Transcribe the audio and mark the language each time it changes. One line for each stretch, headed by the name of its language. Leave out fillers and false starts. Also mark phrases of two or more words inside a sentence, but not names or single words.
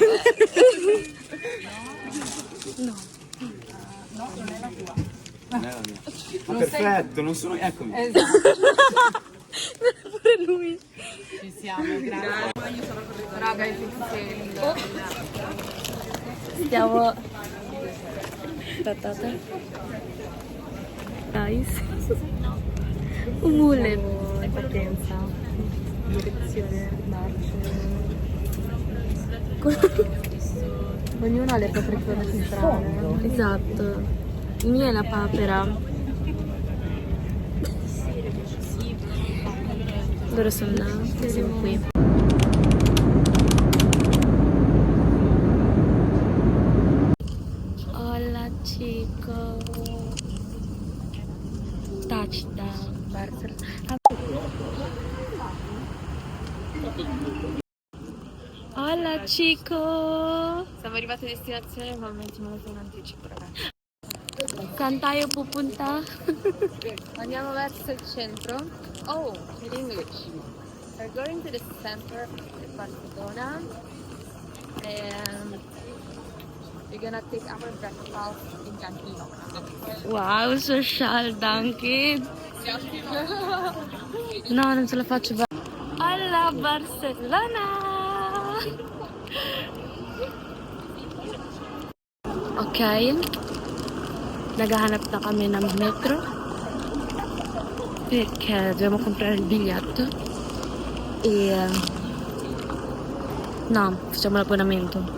Italian: No, non è la tua. Ma perfetto, non sono... Eccomi. Esatto. Pure lui. Ci siamo, grazie. Raga, io penso Stiamo. Aspettate.
Filipino: Guys. Umulit.
Italian: Partenza. Direzione, marce. Ognuno ha le proprie cose strane. Esatto. Il mio è la papera. Loro sono là, siamo qui.
Spanish: Hola chico.
English: Touchdown Barcelona.
Spanish: Hola chico.
Italian: siamo arrivati a destinazione con 20 minuti in anticipo, ragazzi.
Filipino: Saan tayo pupunta?
Italian: Andiamo verso il centro.
English: Oh, in English. We're going to the center of Barcelona. And we're gonna take our breakfast in Cantino. Wow, social Dunkin.
Italian: No, non ce la faccio. Alla Barcelona! Ok.
Filipino: Naghahanap na kami ng metro.
Italian: Perché dobbiamo comprare il biglietto. E... no, facciamo l'abbonamento.